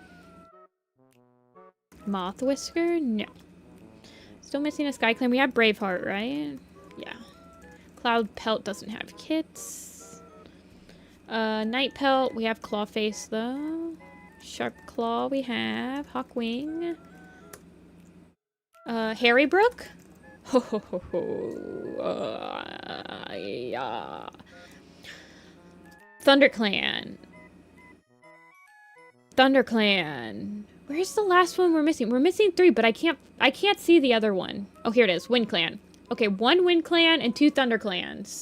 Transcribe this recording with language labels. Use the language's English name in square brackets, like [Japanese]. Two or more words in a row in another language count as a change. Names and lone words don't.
[English] Moth Whisker? No. Still missing a Sky Clan. We have Braveheart, right? Yeah. Cloud Pelt doesn't have kits. Night Pelt. We have Clawface, though. Sharp Claw we have. Hawkwing. Harrybrook? Ho ho ho ho. Yeah. ThunderClan. ThunderClan. Where's the last one we're missing? We're missing 3, but I can't see the other one. Oh, here it is. Wind Clan. Okay, 1 Wind Clan and 2 Thunder Clans.